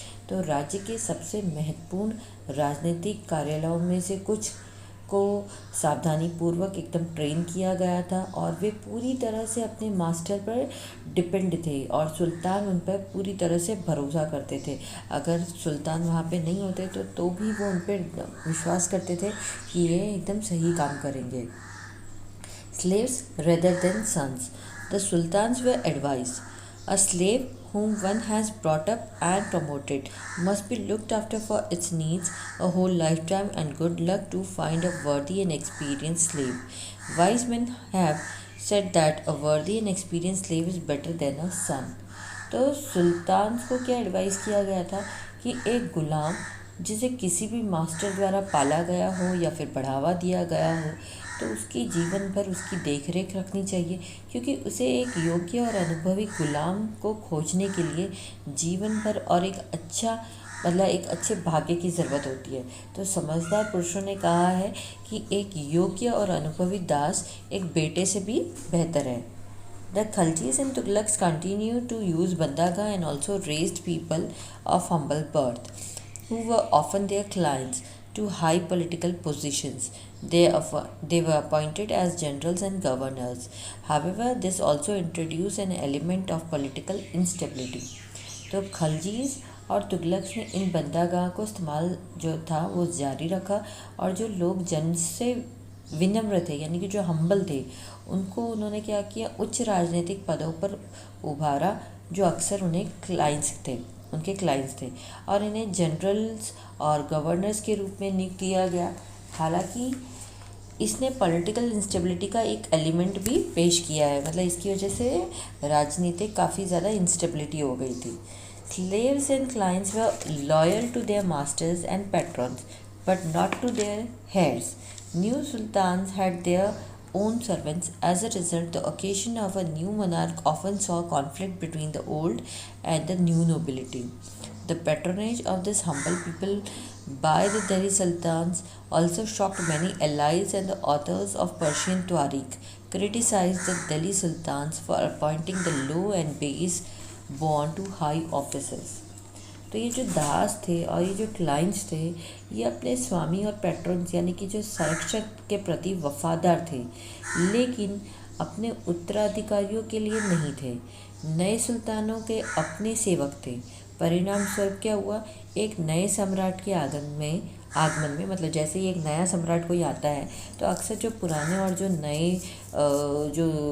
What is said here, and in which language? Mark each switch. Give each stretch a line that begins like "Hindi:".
Hindi: तो राज्य के सबसे महत्वपूर्ण राजनीतिक कार्यालयों में से कुछ को सावधानी पूर्वक एकदम ट्रेन किया गया था और वे पूरी तरह से अपने मास्टर पर डिपेंड थे और सुल्तान उन पर पूरी तरह से भरोसा करते थे। अगर सुल्तान वहाँ पे नहीं होते तो भी वो उन पर विश्वास करते थे कि ये एकदम सही काम करेंगे।
English: Slaves rather than sons. The sultans were advised, a slave whom one has brought up and promoted must be looked after for its needs a whole lifetime, and good luck to find a worthy and experienced slave. Wise men have said that a worthy and experienced slave is better than a son.
Hindi: तो सुल्तान को क्या advice किया गया था कि एक गुलाम जिसे किसी भी मास्टर द्वारा पाला गया हो या फिर बढ़ावा दिया गया हो तो उसकी जीवन भर उसकी देखरेख रखनी चाहिए, क्योंकि उसे एक योग्य और अनुभवी गुलाम को खोजने के लिए जीवन भर और एक अच्छे भाग्य की ज़रूरत होती है। तो समझदार पुरुषों ने कहा है कि एक योग्य और अनुभवी दास एक बेटे से भी बेहतर है।
English: The Khaljis and Tughlaqs continued to use bandaga and also raised people of humble birth, who were often their clients, to high political positions. They were appointed as generals and governors. However, this also introduced an element of political instability.
Hindi: तो खलजीज और तुगलक ने इन बंदागाह को इस्तेमाल जो था वो जारी रखा और जो लोग जन्म से विनम्र थे यानी कि जो हम्बल थे उनको उन्होंने क्या किया, उच्च राजनीतिक पदों पर उभारा जो अक्सर उनके क्लाइंट्स थे और इन्हें जनरल्स और गवर्नर्स के रूप में नियुक्त किया गया। हालांकि इसने पॉलिटिकल इंस्टेबिलिटी का एक एलिमेंट भी पेश किया है, मतलब इसकी वजह से राजनीतिक काफ़ी ज़्यादा इंस्टेबिलिटी हो गई थी।
English: Slaves and clients were loyal to their masters and patrons, but not to their heirs. New sultans had their own servants. As a result, the occasion of a new monarch often saw conflict between the old and the new nobility. The patronage of this humble people by the Delhi Sultans also shocked many allies, and the authors of Persian Tariq criticized the Delhi Sultans for appointing the low and base born to high offices.
Hindi: तो ये जो दास थे और ये जो clients थे ये अपने स्वामी और पैट्रन्स यानी कि जो संरक्षक के प्रति वफादार थे, लेकिन अपने उत्तराधिकारियों के लिए नहीं थे। नए सुल्तानों के अपने सेवक थे। परिणाम स्वरूप क्या हुआ, एक नए सम्राट के आगमन में मतलब जैसे ही एक नया सम्राट कोई आता है तो अक्सर जो पुराने और जो नए जो